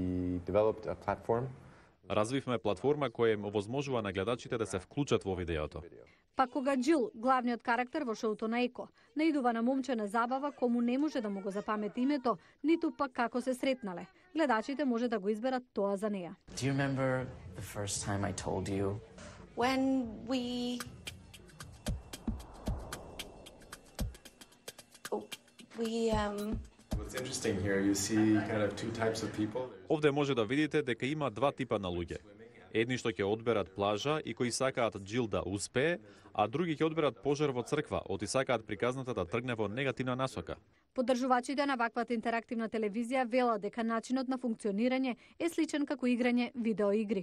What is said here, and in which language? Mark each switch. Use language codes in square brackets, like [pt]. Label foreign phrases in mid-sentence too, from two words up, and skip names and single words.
[mk] Развивме платформа која им овозможува на гледачите да се вклучат во видеото. Па кога Джил, главниот карактер во шоуто на Еко, наидува на момче на забава кому не може да му го запамети името, ниту пак како се сретнале, гледачите може да го изберат тоа за неа. [en] Do you remember the first time I told you? When we What's interesting here, you see kind of two types of people. [mk] Овде може да видите дека има два типа на луѓе. Едни што ќе одберат плажа и кои сакаат Джил да успее, а други ќе одберат пожар во црква, оти сакаат приказната да тргне во негативна насока. Поддржувачите на ваквата интерактивна телевизија велат дека начинот на функционирање е сличен како играње видеоигри.